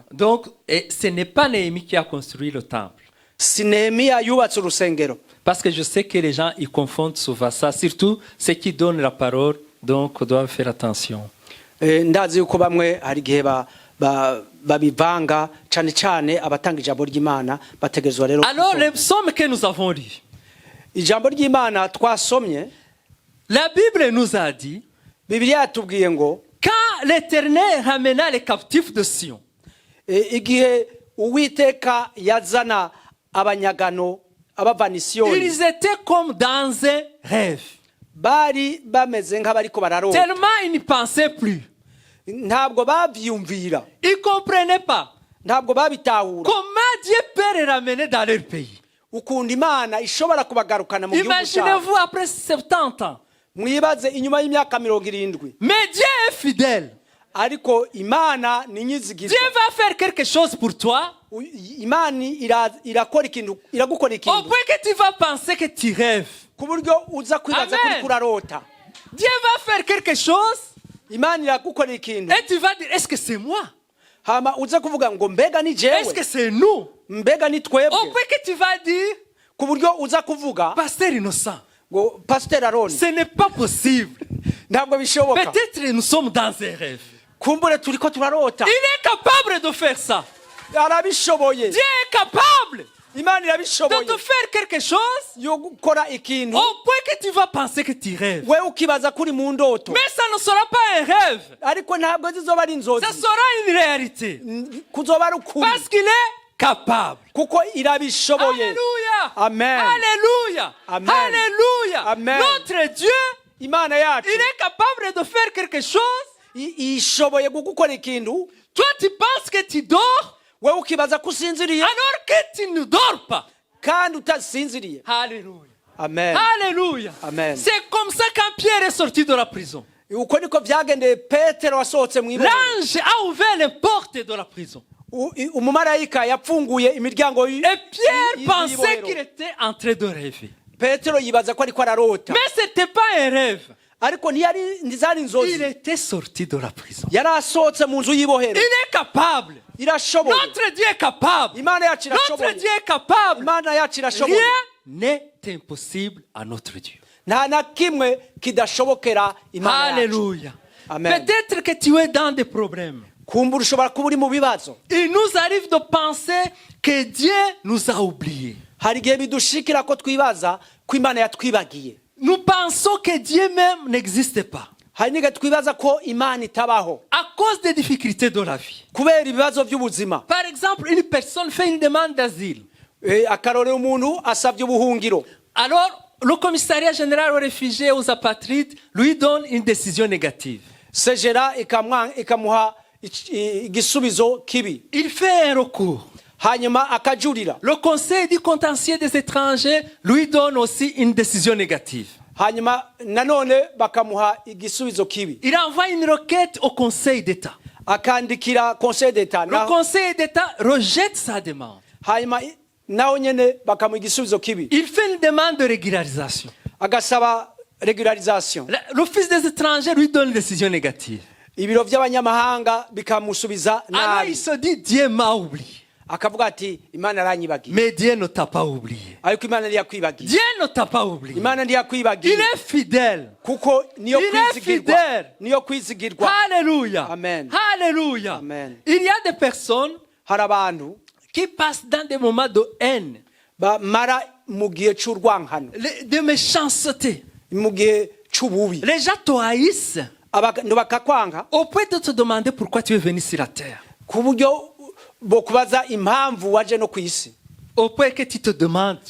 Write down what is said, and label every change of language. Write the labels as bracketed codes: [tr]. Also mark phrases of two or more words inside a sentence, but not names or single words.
[fr] Donc, ce n'est pas Néhémie qui a construit le temple. [rn] si nehemiya yubatse urusengero [fr] Parce que je sais que les gens ils confondent souvent ça, surtout ceux qui donnent la parole, donc on doit faire attention. [rn] ndazi yuko bamwe hari igihe babivanga cyane cyane abatanga ijambo ry'imana bategezwa rero [fr] Alors, les psaumes que nous avons lus, [rn] ijambo ry'Imana twasomye [fr] La Bible nous a dit, [rn] Bibiliya yatubwiye ngo [fr] quand l'Éternel ramena les captifs de Sion, [rn] igihe Uwiteka yazana abanyagano abavana i Siyoni [fr] ils étaient comme dans un rêve. [rn] bari bameze nk'abariko bararota [fr] Tellement ils n'y pensaient plus. [rn] ntabwo bavyumvira [fr] Ils ne comprenaient pas [rn] ntabwo babitahura [fr] comment Dieu peut les ramener dans leur pays. [rn] ukunda Imana ishobora kubagarukana mu gihugu cyabo. [fr] Imaginez-vous après 70 ans. [rn] Mwibaze inyuma y'imyaka 70. [fr] Mais Dieu est fidèle. [rn] Ariko Imana ni nyizigizwa. [fr] Dieu va faire quelque chose pour toi. [rn] Imana irakora ikintu iragukora [fr] Au [rn] ikintu. [fr] point que tu vas penser que tu rêves. [rn] Ku buryo uza kwibaza Amen. kuri kurarota. [fr] Dieu va faire quelque chose. [rn] Imana iragukora ikintu. [fr] Et tu vas dire, est-ce que c'est moi? [rn] Hama uza kuvuga ngo mbega ni [fr] Est-ce que [rn] jewe? [fr] c'est nous? [rn] Mbega ni [fr] Au [rn] twebwe? [fr] point que tu vas dire, [rn] Ku buryo uza kuvuga [fr] Pasteur Innocent, [rn] ngo Pastor Aaron [fr] ce n'est pas possible. [rn] ntabwo bishoboka. [fr] Peut-être nous sommes dans un rêve. [rn] Kumbure turiko turarota. [fr] Il est capable de faire ça. [rn] Arabishoboye. [fr] Dieu est capable [rn] Imana [fr] de [rn] irabishoboye. [fr] te faire quelque chose [rn] Yo gukora ikintu. [fr] au point que tu vas penser que tu rêves. [rn] Wewe ukibaza kuri mu ndoto. [fr] Mais ça ne sera pas un rêve. [rn] Ariko ntabwo zizoba ari inzozi. [fr] Ça sera une réalité. [rn] Kuzoba ari ukuri. [fr] Parce qu'il est capable. [rn] Kuko irabishoboye. [fr] Alléluia. [rn] Amen. [fr] Alléluia. [rn] Amen. [fr] Alléluia. [rn] Amen. [fr] Notre Dieu, [rn] Imana yacu [fr] il est capable de faire quelque chose. [rn] ishoboye gukora ikintu. [fr] Toi, tu penses que tu dors [rn] Wewe ukibaza ko usinziriye [fr] alors que tu ne dors pas. [rn] kandi utasinziriye. [fr] Alléluia. [rn] Amen. [fr] Alléluia. [rn] Amen. [fr] C'est comme ça quand Pierre est sorti de la prison. [rn] Uko niko byagendeye Petero wasohotse mu ibohero. [fr] L'ange a ouvert les portes de la prison. [rn] Umumarayika yapfunguye imiryango [fr] Et Pierre pensait qu'il était en train de rêver. [rn] Petero yibaza ko ariko ararota. [fr] Mais ce n'était pas un rêve. [rn] Ariko ntizari [fr] Il [rn] inzozi. [fr] était sorti de la prison. [rn] Yari asohotse mu nzu y'ibohero. [fr] Il est capable. [rn] Irashoboye. [fr] Notre Dieu est capable. [rn] Imana yacu [fr] Notre [rn] irashoboye. [fr] Dieu est capable. [rn] Imana yacu irashoboye. [fr] Rien n'est impossible à notre Dieu. [rn] Nta na kimwe kidashobokera Imana yacu. [fr] Alléluia. [rn] Amen. [fr] Peut-être que tu es dans des problèmes. [rn] Kumbura ushobora kuba uri mu bibazo. [fr] Il nous arrive de penser que Dieu nous a oubliés. [rn] Hari igihe bidushikira ko twibaza ko Imana yatwibagiye. [fr] Nous pensons que Dieu même n'existe pas. [rn] Hari n'igihe twibaza ko Imana itabaho [fr] À cause des difficultés de la vie. [rn] kubera ibibazo by'ubuzima. [fr] Par exemple, une personne fait une demande d'asile. [rn] Akarorero umuntu asabye ubuhungiro. [fr] Alors, le commissariat général aux réfugiés et aux apatrides lui donne une décision négative. [rn] Sejera ikamuha igisubizo kibi. [fr] Il fait un recours. [rn] Hanyuma akajurira. [fr] Le conseil du contentieux des étrangers lui donne aussi une décision négative. [rn] Hanyuma nanone bakamuha igisubizo kibi. [fr] Il envoie une requête au conseil d'État. [rn] Akandikira conseil d'État. [fr] Le conseil d'État rejette sa demande. [rn] Hanyuma naho nyene bakamuha igisubizo kibi. [fr] Il fait une demande de régularisation. [rn] Agasaba regularisation. [fr] L'office des étrangers lui donne une décision négative. [rn] Ibiro by'abanyamahanga bikamusubiza [fr] Alors il [rn] nabi. [fr] se dit, Dieu m'a oublié. [rn] Akavuga ati Imana aranyibagiye. [fr] Mais Dieu ne t'a pas oublié. [rn] Ariko Imana ntiyakwibagiye. [fr] Dieu ne t'a pas oublié. [rn] Imana ntiyakwibagiye. [fr] Il est fidèle. [rn] Kuko niyo [fr] Il est [rn] kwizigirwa. [fr] fidèle. [rn] Niyo kwizigirwa. [fr] Alléluia. [rn] Amen. [fr] Alléluia. [rn] Amen. [fr] Il y a des personnes [rn] Hari abantu [fr] qui passent dans des moments de haine, [rn] bamara mu gihe c'urwankano, [fr] de méchanceté. [rn] mu gihe c'ububi. [fr] Les gens te haïssent [rn] Abantu bakakwanga [fr] au point de te demander pourquoi tu es venu sur la terre. [rn] ku buryo bokubaza impamvu waje no ku isi. [fr] Au point que tu te demandes.